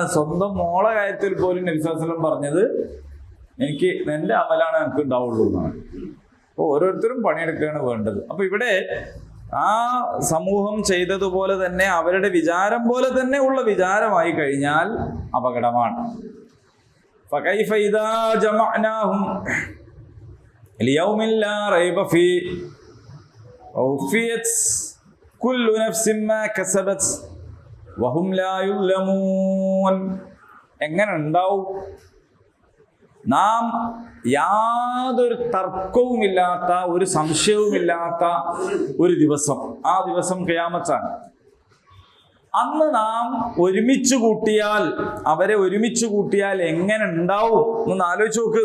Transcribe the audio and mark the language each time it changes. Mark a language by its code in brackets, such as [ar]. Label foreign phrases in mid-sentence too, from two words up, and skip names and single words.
[ml] സ്വന്തം മോളെ കാര്യത്തിൽ പോലും നബി [ar] صلى الله عليه وسلم [ml] പറഞ്ഞത് എനിക്ക് എന്റെ അമലാണ് എനിക്ക് ഉണ്ടാവുള്ളൂ എന്നാണ്. അപ്പോൾ ഓരോരുത്തരും പണിയെടുക്കുകയാണ് വേണ്ടത്. അപ്പൊ ഇവിടെ ആ സമൂഹം ചെയ്തതുപോലെ തന്നെ അവരുടെ വിചാരം പോലെ തന്നെ ഉള്ള വിചാരമായി കഴിഞ്ഞാൽ അപകടമാണ്. [ar] فكيف إذا جمعناهم ليوم لا ريب فيه ووفيت كل نفس ما كسبت وهم لا يظلمون. [ml] എങ്ങനെ ഉണ്ടാവും? നാം യാതൊരു തർക്കവുമില്ലാത്ത, ഒരു സംശയവുമില്ലാത്ത ഒരു ദിവസം, ആ ദിവസം ഖിയാമത്താണ്. അന്ന് നാം അവരെ ഒരുമിച്ച് കൂട്ടിയാൽ എങ്ങനെ ഉണ്ടാവും എന്ന് ആലോചിച്ച് നോക്ക്.